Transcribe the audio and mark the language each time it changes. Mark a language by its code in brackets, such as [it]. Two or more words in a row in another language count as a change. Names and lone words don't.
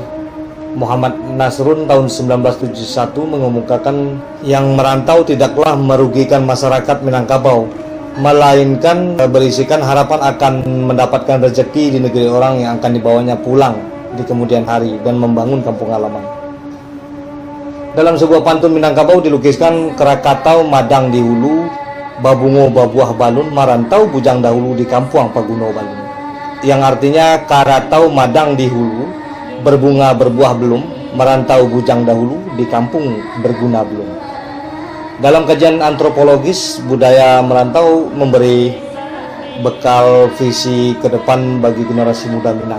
[id] Muhammad Nasrun tahun 1971 mengemukakan yang merantau tidaklah merugikan masyarakat Minangkabau, melainkan berisikan harapan akan mendapatkan rezeki di negeri orang yang akan dibawanya pulang di kemudian hari dan membangun kampung halaman. Dalam sebuah pantun Minangkabau dilukiskan [min] Krakatau madang di hulu, babungo babuah balun, marantau bujang dahulu di kampung paguno balun. [id] Yang artinya karatau madang di hulu, berbunga berbuah belum, merantau bujang dahulu di kampung berguna belum. Dalam kajian antropologis, budaya merantau memberi bekal visi ke depan bagi generasi muda Minang.